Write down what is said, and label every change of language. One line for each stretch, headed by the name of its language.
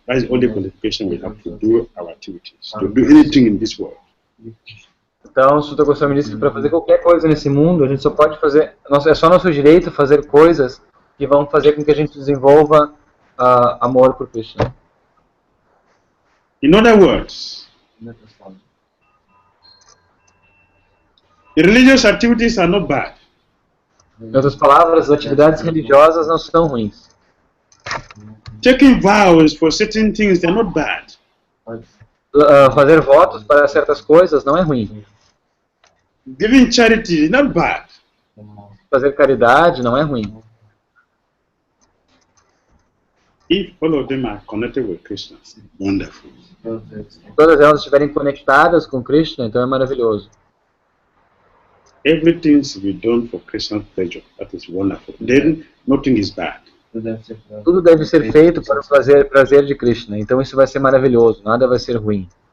English: That is the only qualification we have to do our activities, to do anything in this world.
Portuguese: Então, Sutta Goswami disse que para fazer qualquer coisa nesse mundo, a gente só pode fazer, é só nosso direito fazer coisas que vão fazer com que a gente desenvolva amor por Krishna.
English: In other words, the religious activities are not bad.
Portuguese: Em outras palavras, as atividades religiosas não são ruins.
English: Taking vows for certain things, they're not bad.
Portuguese: Fazer votos para certas coisas não é ruim.
English: Giving charity is not bad.
Portuguese: Fazer caridade não é ruim.
English: If all of them are connected with Krishna, wonderful.
Portuguese: Se todas elas estiverem conectadas com Krishna, então é maravilhoso.
English: Everything should be done for Krishna's pleasure. That is wonderful. Then nothing is bad.
Portuguese: Tudo deve ser feito para o prazer de Krishna, então isso vai ser maravilhoso, nada vai ser ruim.